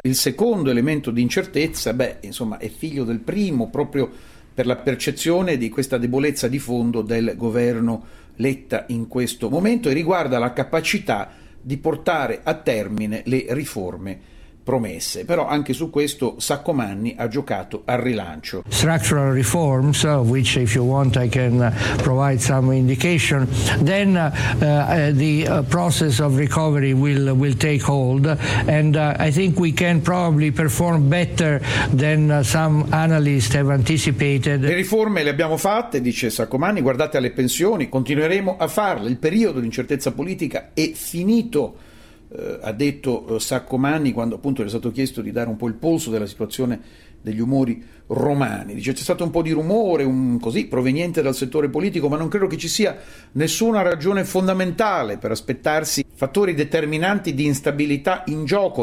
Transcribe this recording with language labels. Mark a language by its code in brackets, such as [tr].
[it] Il secondo elemento di incertezza, beh, insomma, è figlio del primo, proprio per la percezione di questa debolezza di fondo del governo Letta in questo momento, e riguarda la capacità di portare a termine le riforme promesse. Però anche su questo Saccomanni ha giocato al rilancio. [en] Structural reforms, of which if you want I can provide some indication, then the process of recovery will take hold, and I think we can probably perform better than some analysts have anticipated. [it] Le riforme le abbiamo fatte, dice Saccomanni, guardate alle pensioni, continueremo a farle, il periodo di incertezza politica è finito. Ha detto Saccomanni quando appunto gli è stato chiesto di dare un po' il polso della situazione degli umori romani. Dice: c'è stato un po' di rumore così proveniente dal settore politico, ma non credo che ci sia nessuna ragione fondamentale per aspettarsi fattori determinanti di instabilità in gioco.